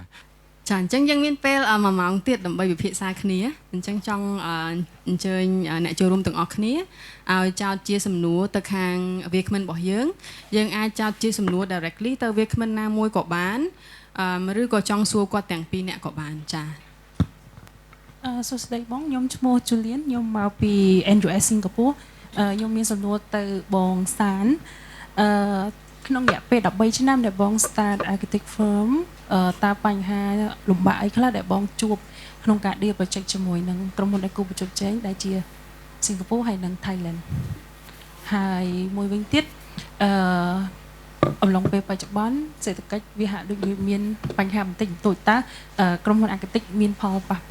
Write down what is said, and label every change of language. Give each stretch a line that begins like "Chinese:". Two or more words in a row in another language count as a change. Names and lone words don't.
Khmer: ចាអញ្ចឹងយើងមានពេល1ម៉ោងទៀតដើម្បីវិភាសាគ្នាអញ្ចឹងចង់អញ្ជើញអ្នកចូលរួមទាំងអស់គ្នាឲ្យចោទជាសំណួរទៅខាងវាគ្មិនរបស់យើងអាចចោទជាសំណួរ directly ទៅវាគ្មិនណាមួយក៏បានឬក៏ចង់សួរគាត់ទាំងពីរអ្នកក៏បានចា សួស្តីបងខ្ញុំឈ្មោះ Julian ខ្ញុំមកពី NUS Singapore ខ្ញុំមានសំណួរទៅបងសានក្នុងរយៈពេល13ឆ្នាំដែលបង
English: start architect firm
Khmer: តើបញ្ហាលំបាកអីខ្លះដែលបងជួបក្នុងការ
English: deal project
Khmer: ជាមួយនឹងក្រុមហ៊ុនដែលគូប្រជុំជែងដែលជាសិង្ហបុរីហើយនិង Thailand ហើយមួយវិញទៀត អំឡុងពេលបច្ចុប្បន្នសេដ្ឋកិច្ចវាហាក់ដូចមានបញ្ហាបន្តិចបន្តួចតើក្រុមហ៊ុន architect មានផលប៉ះ